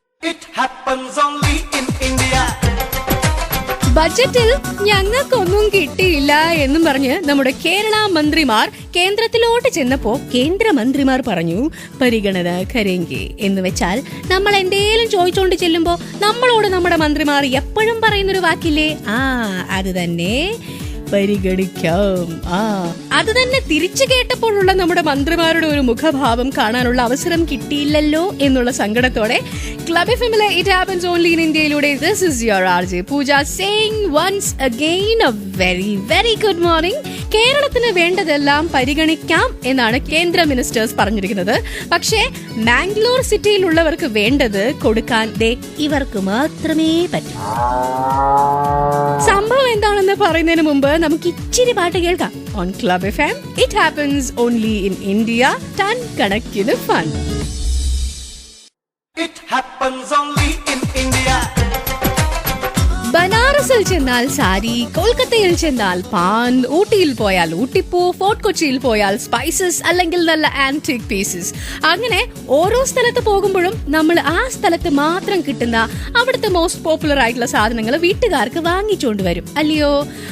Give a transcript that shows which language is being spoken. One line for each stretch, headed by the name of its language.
English: It happens only in India.
Malayalam: ബജറ്റിൽ ഞങ്ങൾക്കൊന്നും കിട്ടിയില്ല എന്നും പറഞ്ഞ് നമ്മുടെ കേരള മന്ത്രിമാർ കേന്ദ്രത്തിലോട്ട് ചെന്നപ്പോ കേന്ദ്രമന്ത്രിമാർ പറഞ്ഞു
Hindi: പരിഗണന കരേങ്കി.
Malayalam: എന്ന് വെച്ചാൽ നമ്മൾ എന്തേലും ചോദിച്ചോണ്ട് ചെല്ലുമ്പോ നമ്മളോട് നമ്മുടെ മന്ത്രിമാർ എപ്പോഴും പറയുന്നൊരു വാക്കില്ലേ, അത് തന്നെ പരിഗണിക്കാം. അത് തന്നെ തിരിച്ചു കേട്ടപ്പോഴുള്ള നമ്മുടെ മന്ത്രിമാരുടെ ഒരു മുഖഭാവം കാണാനുള്ള അവസരം കിട്ടിയില്ലല്ലോ എന്നുള്ള സങ്കടത്തോടെ club എഫ്എമ്മിലെ it happens only in ഇന്ത്യയിലൂടെ
English: This is your RJ Pooja saying once again a very very good morning.
Malayalam: കേരളത്തിന് വേണ്ടതെല്ലാം പരിഗണിക്കാം എന്നാണ് കേന്ദ്ര മിനിസ്റ്റേഴ്സ് പറഞ്ഞിരിക്കുന്നത്. പക്ഷേ മാംഗ്ലൂർ സിറ്റിയിലുള്ളവർക്ക് വേണ്ടത് കൊടുക്കാൻ ഇവർക്ക് മാത്രമേ പറ്റൂ. സംഭവം എന്താണെന്ന് പറയുന്നതിന് മുമ്പ് നമുക്ക് ഇച്ചിരി പാട്ട് കേൾക്കാം.
English: On club FM. It happens only in India.
Malayalam: Ton കണക്കിന് fun.
English: It happens only in India.
Malayalam: ബനാറസിൽ ചെന്നാൽ സാരി, കൊൽക്കത്തയിൽ ചെന്നാൽ പാൻ, ഊട്ടിയിൽ പോയാൽ ഊട്ടിപ്പൂ, ഫോർട്ട് കൊച്ചിയിൽ പോയാൽ സ്പൈസസ്, അല്ലെങ്കിൽ നല്ല ആന്റിക് പീസസ്. അങ്ങനെ ഓരോ സ്ഥലത്ത് പോകുമ്പോഴും നമ്മൾ ആ സ്ഥലത്ത് മാത്രം കിട്ടുന്ന അവിടുത്തെ മോസ്റ്റ് പോപ്പുലർ ആയിട്ടുള്ള സാധനങ്ങൾ വീട്ടുകാർക്ക് വാങ്ങിച്ചുകൊണ്ട് വരും അല്ലയോ.